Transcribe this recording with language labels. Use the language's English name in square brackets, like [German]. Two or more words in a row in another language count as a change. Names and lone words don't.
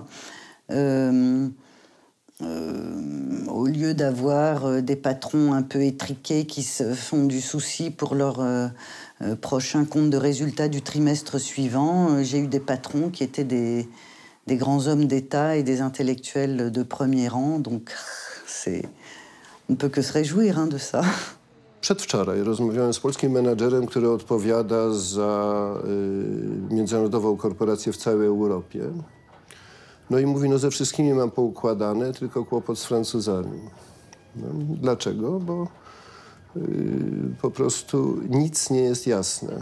[French] Au lieu d'avoir des patrons un peu étriqués qui se font du souci pour leur prochain compte de résultats du trimestre suivant, j'ai eu des patrons qui étaient des grands hommes d'État et des intellectuels de premier rang, donc on ne peut que se réjouir de ça. [Polish] Przedwczoraj rozmawiałem z polskim menadżerem, który odpowiada za międzynarodową korporację w całej Europie. No i mówi, no ze wszystkimi mam poukładane, tylko kłopot z Francuzami. No, dlaczego? Bo po prostu nic nie jest jasne.